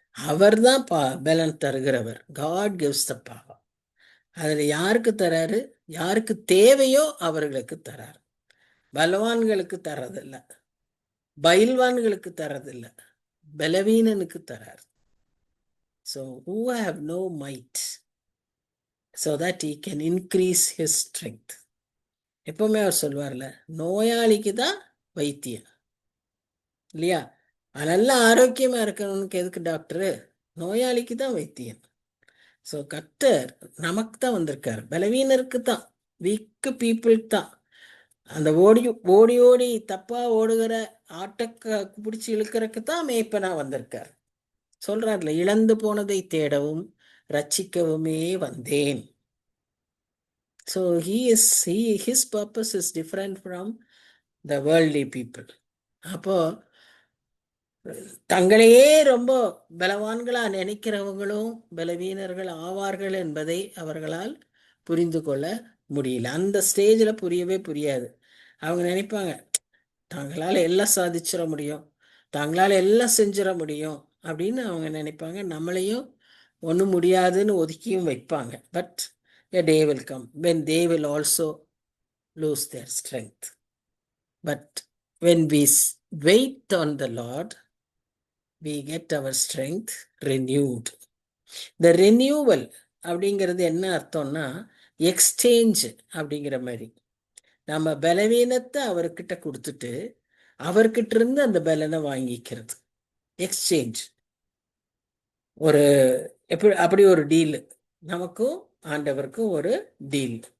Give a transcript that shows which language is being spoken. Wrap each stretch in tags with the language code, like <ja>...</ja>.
<ta>அவர் தான் பலன் தருகிறவர்.</ta> <en>God gives the power.</en> <ta>அதில் யாருக்கு தராரு? யாருக்கு தேவையோ அவர்களுக்கு தராரு. பலவான்களுக்கு தரதில்லை, பயில்வான்களுக்கு தரதில்லை, பலவீனனுக்கு தராரு.</ta> <en>So who have no might so that he can increase his strength.</en> <ta>எப்பவுமே அவர் சொல்வார்ல, நோயாளிக்கு தான் வைத்தியம் இல்லையா? நல்லா ஆரோக்கியமா இருக்கணும்னு எதுக்கு டாக்டரு? நோயாளிக்கு தான் வைத்தியம். ஸோ கர்த்தர் நமக்கு தான் வந்திருக்காரு, பலவீனருக்கு தான்,</ta> <en>weak பீப்புளுக்கு</en> <ta>தான். அந்த ஓடி ஓடி தப்பா ஓடுகிற ஆட்டக்க பிடிச்சி இழுக்கிறதுக்கு தான் மேய்ப்பனா வந்திருக்கார். சொல்றாருல, இழந்து போனதை தேடவும் ரட்சிக்கவுமே வந்தேன்.</ta> <en>So his purpose is different from the worldly people.</en> <ta>அப்போ தங்களையே ரொம்ப பலவான்களா நினைக்கிறவங்களும் பலவீனர்கள் ஆவார்கள் என்பதை அவர்களால் புரிந்து கொள்ள முடியல. அந்த ஸ்டேஜில் புரியாது. அவங்க நினைப்பாங்க தாங்களால் எல்லாம் சாதிச்சிட முடியும், தாங்களால் எல்லாம் செஞ்சிட முடியும் அப்படின்னு அவங்க நினைப்பாங்க. நம்மளையும் ஒன்றும் முடியாதுன்னு ஒதுக்கியும் வைப்பாங்க.</ta> <en>But a day will come when they will also lose their strength. But when we wait on the Lord, we get our strength renewed. The renewal</en> <ta>அப்படிங்கிறது என்ன அர்த்தம்னா, எக்ஸ்சேஞ்ச் அப்படிங்கிற மாதிரி. நம்ம பலவீனத்தை அவர்கிட்ட கொடுத்துட்டு அவர்கிட்ட இருந்து அந்த பலனை வாங்கிக்கிறது. எக்ஸ்சேஞ்ச் ஒரு அப்படி ஒரு டீல், நமக்கும் ஆண்டவருக்கும் ஒரு டீல்.</ta>